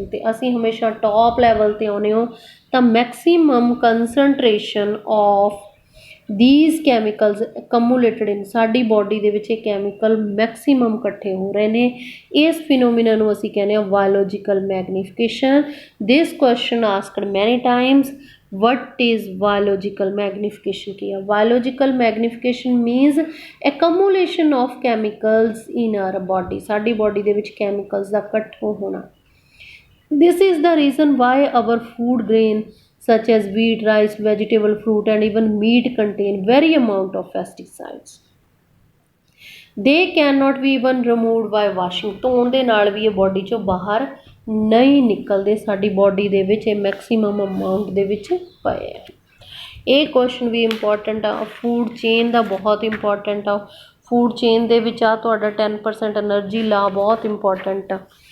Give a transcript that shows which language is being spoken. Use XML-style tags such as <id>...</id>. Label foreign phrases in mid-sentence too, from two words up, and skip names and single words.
<pa>ਅਤੇ ਅਸੀਂ ਹਮੇਸ਼ਾ</pa> <en>top level</en> <pa>'ਤੇ ਆਉਂਦੇ ਹੋ ਤਾਂ</pa> <en>maximum concentration of these chemicals cumulated in,</en> <pa>ਸਾਡੀ ਬੋਡੀ ਦੇ ਵਿੱਚ ਇਹ ਕੈਮੀਕਲ ਮੈਕਸੀਮਮ ਇਕੱਠੇ ਹੋ ਰਹੇ ਨੇ। ਇਸ ਫਿਨੋਮੀਨਾ ਨੂੰ ਅਸੀਂ ਕਹਿੰਦੇ ਹਾਂ</pa> <en>biological magnification. this question asked many times, what is biological magnification?</en> <pa>ਕੀ ਆ</pa> <en>biological magnification? means accumulation of chemicals in our body।</en> <pa>ਸਾਡੀ body ਦੇ ਵਿੱਚ chemicals ਦਾ ਇਕੱਠਾ ਹੋਣਾ।</pa> <en>this is the reason why our food grain such as wheat, rice, vegetable, fruit and even meat contain very amount of pesticides। they cannot be even removed by washing।</en> <pa>ਧੋਣ ਦੇ ਨਾਲ ਵੀ ਇਹ body ਚੋਂ ਬਾਹਰ ਨਹੀਂ ਨਿਕਲਦੇ, ਸਾਡੀ ਬੋਡੀ ਦੇ ਵਿੱਚ ਇਹ</pa> <en>maximum amount</en> <pa>ਦੇ ਵਿੱਚ ਪਏ ਆ। ਇਹ ਕੁਐਸਚਨ ਵੀ ਇੰਪੋਰਟੈਂਟ ਆ,</pa> <en>food chain</en> <pa>ਦਾ ਬਹੁਤ ਇੰਪੋਰਟੈਂਟ ਆ।</pa> <en>food chain</en> <pa>ਦੇ ਵਿੱਚ ਆ ਤੁਹਾਡਾ 10%</pa> <en>energy law</en> <pa>ਬਹੁਤ ਇੰਪੋਰਟੈਂਟ ਆ।</pa>